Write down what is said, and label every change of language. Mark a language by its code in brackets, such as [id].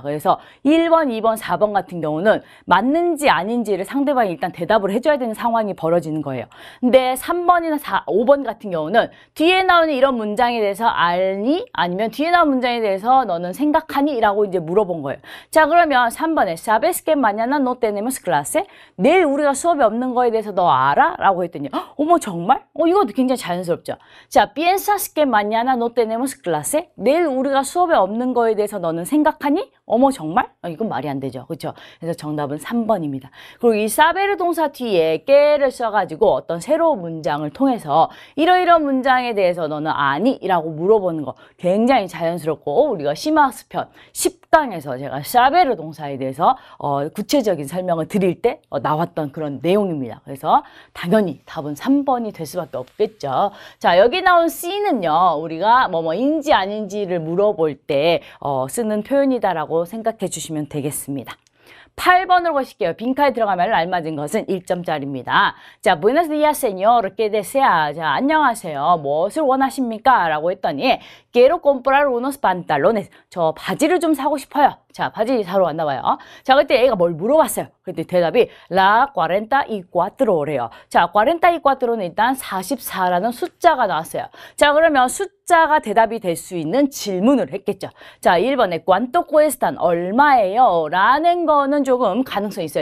[ko] 그래서 1번, 2번, 4번 같은 경우는 맞는지 아닌지를 상대방이 일단 대답을 해줘야 되는 상황이 벌어지는 거예요. 근데 3번이나 5번 같은 경우는 뒤에 나오는 이런 문장에 대해서 알니? 아니면 뒤에 나온 문장에 대해서 너는 생각하니? 라고 이제 물어본 거예요. 자, 그러면 3번에 [es] ¿Sabes que mañana no tenemos clase? [ko] 내일 우리가 수업이 없는 거에 대해서 너 알아? 라고 했더니 어머 정말? 이것도 굉장히 자연스럽죠. [es] 자, ¿Piensas que mañana no tenemos clase? [ko] 내일 우리가 수업이 없는 거에 대해서 너는 생각하니? 어머 정말? 이건 말이 안 되죠. 그렇죠? 그래서 정답은 3번입니다. 그리고 이 사베르 동사 뒤에 깨를 써가지고 어떤 새로운 문장을 통해서 이러이러한 문장에 대해서 너는 아니? 라고 물어보는 거 굉장히 자연스럽고 우리가 심화학습편 10강에서 제가 사베르 동사에 대해서 구체적인 설명을 드릴 때 나왔던 그런 내용입니다. 그래서 당연히 답은 3번이 될 수밖에 없겠죠. 자, 여기 나온 C는요. 우리가 뭐뭐인지 아닌지를 물어볼 때 쓰는 표현이다라고 생각해 주시면 되겠습니다. 8번으로 가실게요. 빈칸에 들어가면 알맞은 것은 1점짜리입니다. [es] 자, Buenos días, señor. ¿Qué desea? [ko] 자, 안녕하세요. 무엇을 원하십니까? 라고 했더니 [es] Quiero comprar unos pantalones. [ko] 저 바지를 좀 사고 싶어요. 자, 바지 사러 왔나 봐요. 자, 그때 A가 뭘 물어봤어요. 그때 대답이 La 44래요. 자, 44는 일단 44라는 숫자가 나왔어요. 자, 그러면 숫자가 대답이 될 수 있는 질문을 했겠죠. 자, 1번에 [es] ¿Cuánto cuestan? [ko] 얼마예요? 라는 거는 조금 가능성이 있어요.